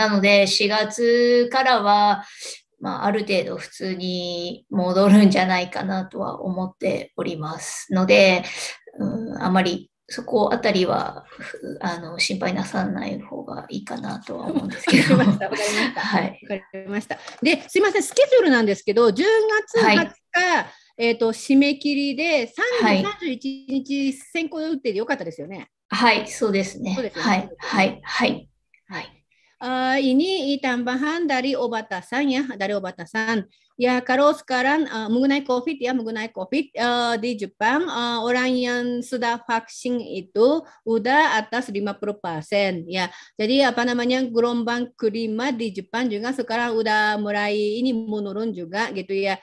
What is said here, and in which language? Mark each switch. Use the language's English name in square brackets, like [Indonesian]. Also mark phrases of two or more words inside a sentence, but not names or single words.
[Japanese] なので、4月からは、ある程度普通に戻るんじゃないかなとは思っておりますので、あまりそこあたりは心配なさらない方がいいかなとは思うんですけど。わかりました。わかりました。はい。わかりました。で、すいません、スケジュールなんですけど、10月20日、締め切りで31日先行予定でよかったですよね。はい、そうですね。はい、はい、はい。はい。 [Indonesian] Ini tambahan dari Obata-san ya, dari Obata-san. Ya, kalau sekarang mengenai COVID ya, mengenai COVID di Jepang orang yang sudah vaksin itu udah atas 50% ya. Jadi apa namanya gelombang kelima di Jepang juga sekarang udah mulai ini menurun juga gitu ya.